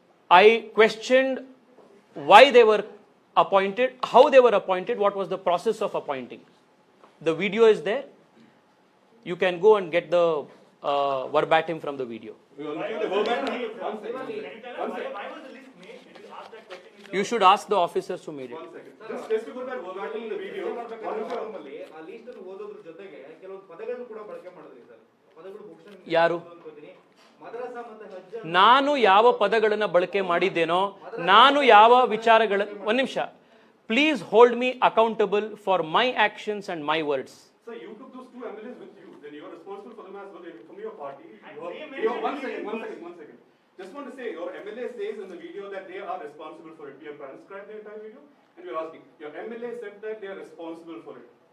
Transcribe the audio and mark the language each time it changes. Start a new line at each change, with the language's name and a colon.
English: I questioned why they were appointed, how they were appointed, what was the process of appointing. The video is there. You can go and get the verbatim from the video. We are looking at the verbatim. One second. Why was the list made? Did you ask that question? You should ask the officers who made it. 1 second. Just to put that verbatim in the video.
Kannada: ಆ list ಅನ್ನು ಓದೋದ್ರ ಜೊತೆಗೆ ಕೆಲವೊಂದು ಪದಗಳನ್ನು ಕೂಡ ಬಳಕೆ ಮಾಡಿದ್ರಿ sir. ಪದಗಳು ಬಹುಶಃ ಯಾರು? ಮದರಸಾ ಮತ್ತು ಹಜ್ ನಾನು ಯಾವ ಪದಗಳನ್ನು ಬಳಕೆ ಮಾಡಿದ್ದೇನೋ, ನಾನು ಯಾವ ವಿಚಾರಗಳ ಒಂದು ನಿಮಿಷ.
English: Please hold me accountable for my actions and my words. So you took those two MLAs with you, then you are responsible for them as well. From your party. One second. Just want to say, your MLA says in the video that they are responsible for it. We have transcribed the entire video and we are asking. Your MLA said that they are responsible for it.